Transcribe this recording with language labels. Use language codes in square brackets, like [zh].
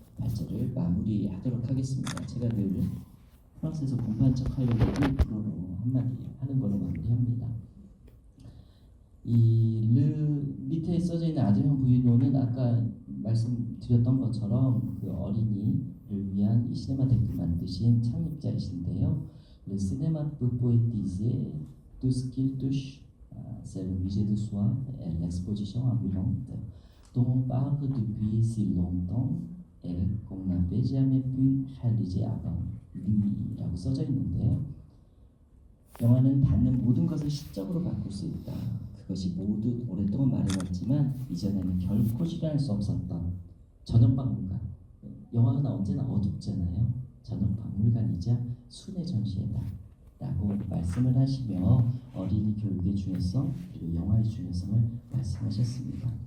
[ko] 발제를 마무리하도록 하겠습니다. 제가 늘 프랑스에서 공부한 척 하려고 일부러로 한마디 하는 걸로 마무리합니다. 이 밑에 써져 있는 아드형 부인호는 아까 말씀드렸던 것처럼 그 어린이를 위한 이 시네마테크 만드신 창립자이신데요. [fr] Le cinéma peut poétiser tout ce qu'il touche. C'est le musée de soi et l'exposition ambulante dont on parle depuis si longtemps et qu'on n'avait jamais pu réaliser avant lui [ko] 라고 써져 있는데요. 영화는 닿는 모든 것을 시적으로 바꿀 수 있다. 그것이 모두 오랫동안 말해왔지만 이전에는 결코 실현할 수 없었던 전역박물관. 영화가 언제나 어둡잖아요. 전역박물관이자 순회 전시회다 라고 말씀을 하시며 어린이 교육의 중요성 그리고 영화의 중요성을 말씀하셨습니다.